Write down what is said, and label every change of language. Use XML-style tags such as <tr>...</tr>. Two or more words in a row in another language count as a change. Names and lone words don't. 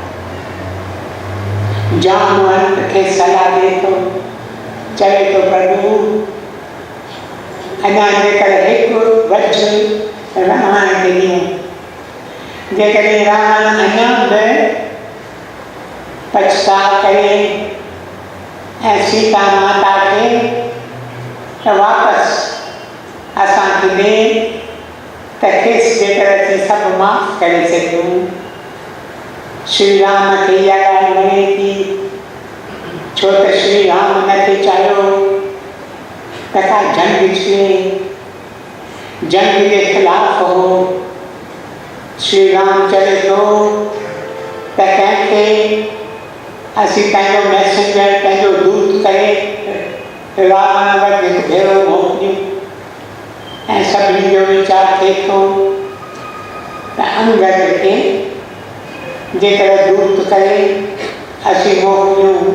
<sd>जामवंत खे सलाह ॾिए थो, चवे थो प्रभु अञा जेकर हिकु वचु रावण खे ॾियूं, जेकॾहिं रावण अञा बि पछताव करे ऐं सीता माता खे त वापसि असांखे ॾे त खेसि जेकर असीं सभु माफ़ करे सघूं। श्री राम खे इहा ॻाल्हि वणे थी, छो त श्री राम नथे चाहियो त का जंग थिए, जंग जे ख़िलाफ़ हो। श्री राम चवे थो त कंहिंखे असीं पंहिंजो मैसेंजर, पंहिंजो दूत करे रावण वटि हिकु भेरो मोकिलियूं ऐं सभिनी जो वीचार थिए थो त अंगद खे जेकर दूत करे असीं मोकिलियूं।</sd>